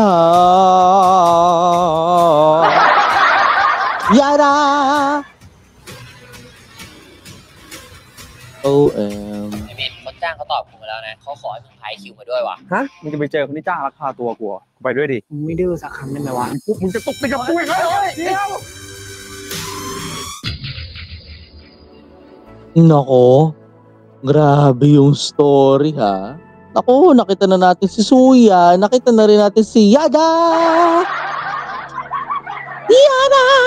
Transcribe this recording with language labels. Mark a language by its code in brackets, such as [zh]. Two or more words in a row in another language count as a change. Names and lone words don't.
[th] Yada! OM. ไอ้มินคนจ้างเขาตอบกูมาแล้วนะเขาขอให้มึงพายคิวมาด้วยว่ะ ฮะ มึงจะไปเจอคนที่จ้างลักพาตัวกูเหรอกูไปด้วยดิ มึงไม่ดื้อสักคำได้ไหมวะ ปุ๊บมึงจะตกไปกับกูอีกแล้วเดี๋ยว [tl] Nako, grabe yung story ha. Nako, nakita na natin si Suya, nakita na rin natin si Yada! Yada!